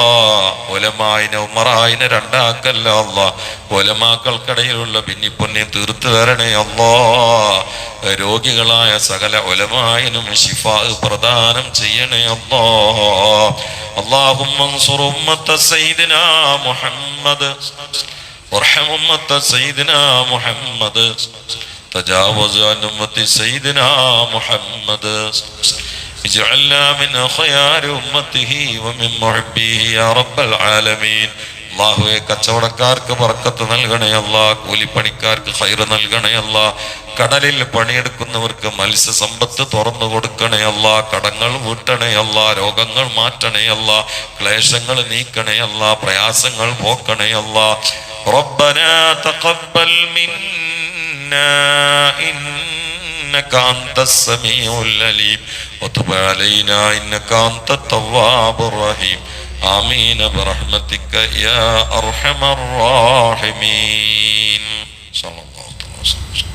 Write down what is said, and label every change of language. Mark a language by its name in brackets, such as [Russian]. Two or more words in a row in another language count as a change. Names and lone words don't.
[Malayalam] ഉലമായിനെ ഉമറായിനെ രണ്ടാക്കല്ല അല്ലാ. ഉലമാക്കൾക്കിടയിലുള്ള ഭിന്നിപ്പൊന്നെ തീർത്തു തരണേ അല്ലാ. രോഗികളായ സകല ഉലമായിനും ശിഫാ പ്രദാനം ചെയ്യണേ അല്ലാ. [Arabic] اللهم انصر أمة سيدنا محمد وارحم أمة سيدنا محمد تجاوز عن أمة سيدنا محمد اجعلنا من خيار أمته ومن محبيه يا رب العالمين. [Malayalam] അള്ളാഹുവെ, കച്ചവടക്കാർക്ക് ബർക്കത്ത് നൽകണേ അല്ലാ. കൂലിപ്പണിക്കാർക്ക് ഖൈർ നൽകണേ അല്ലാ. കടലിൽ പണിയെടുക്കുന്നവർക്ക് മത്സ്യസമ്പത്ത് തുറന്നു കൊടുക്കണേ അല്ലാ. കടങ്ങൾ വീട്ടണേ അല്ലാ. രോഗങ്ങൾ മാറ്റണേ അല്ലാ. ക്ലേശങ്ങൾ നീക്കണേ അല്ലാ. പ്രയാസങ്ങൾ പോക്കണേ അല്ലാ. [Arabic] ربنا تقبل منا إنك أنت السميع العليم وتب علينا إنك أنت التواب الرحيم آمين برحمتك يا أرحم الراحمين صلى الله عليه وسلم.